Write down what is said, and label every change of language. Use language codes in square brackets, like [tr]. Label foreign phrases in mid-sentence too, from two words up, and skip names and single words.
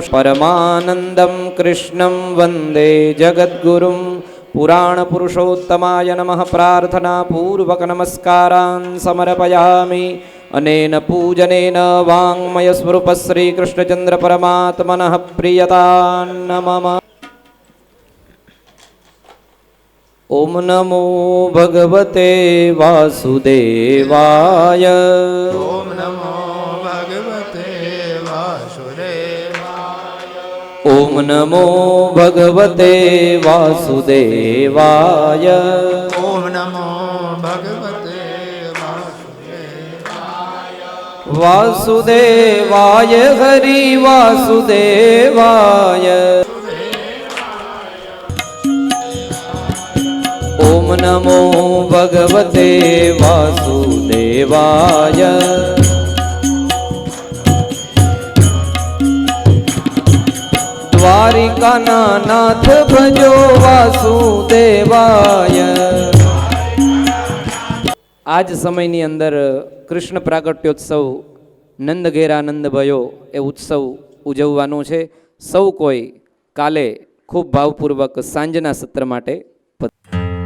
[sa] परमानन्दं कृष्णं वन्दे जगद्गुरुं पुराणपुरुषोत्तमाय नमः प्रार्थनापूर्वकनमस्कारान् समर्पयामि अनेन पूजनेन वाङ्मयस्वरूप श्रीकृष्णचन्द्रपरमात्मनः प्रियतान्न मम ॐ नमो भगवते वासुदेवाय ઓમ નમો ભગવતે વાસુદેવાય ॐ नमो भगवते वासुदेवाय ઓમ નમો ભગવતે વાસુદેવાય वासुदेवाय हरि वासुदेवाय ॐ नमो भगवते वासुदेवाय [gu] દ્વારિકાના નાથ ભજો વાસુદેવાય આજ સમયની અંદર કૃષ્ણ પ્રાગટ્યોત્સવ નંદ ઘેરા નંદ ભયો એ ઉત્સવ ઉજવવાનો છે. સૌ કોઈ કાલે ખૂબ ભાવપૂર્વક સાંજના સત્ર માટે